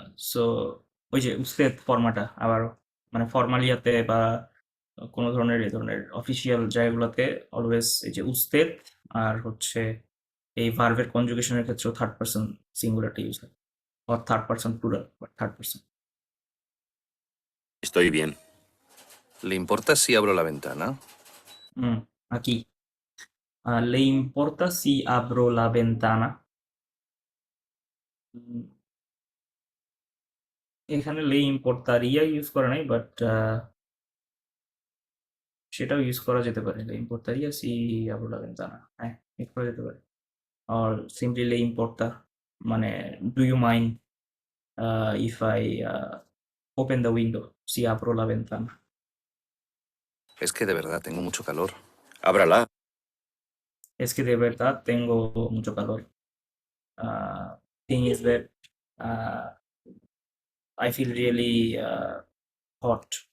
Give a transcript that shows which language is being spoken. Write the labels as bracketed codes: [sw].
[bn] So ওই যে উস্তেদ ফর্মাটা আবারও, মানে ফর্মালিয়াতে বা কোনো ধরনের এই ধরনের অফিসিয়াল জায়গাগুলোতে অলওয়েজ এই যে উস্তেদ, আর হচ্ছে এই ভার্বের কনজুগেশনের ক্ষেত্রেও থার্ড পারসন সিঙ্গুলারটা ইউজ হয়, or third person plural, but third person. [es] estoy bien. ¿Le importa si abro la ventana? Aquí. ¿Le importa si abro la ventana? [bn] এখানে লে ইম্পোর্টারিয়া ইউজ করা নাই, বাট সেটাও ইউজ করা যেতে পারে। [es] লে ইম্পোর্টারিয়া সি abro la ventana, [bn] হ্যাঁ, ইউজ করা যেতে পারে। [en] আর সিম্পলি লে ইম্পোর্টা মানে do you mind if I open the window [es] si abro la ventana? Es que de verdad tengo mucho calor. Ábrala. Es que de verdad tengo mucho calor. [en] Thing is that I feel really hot.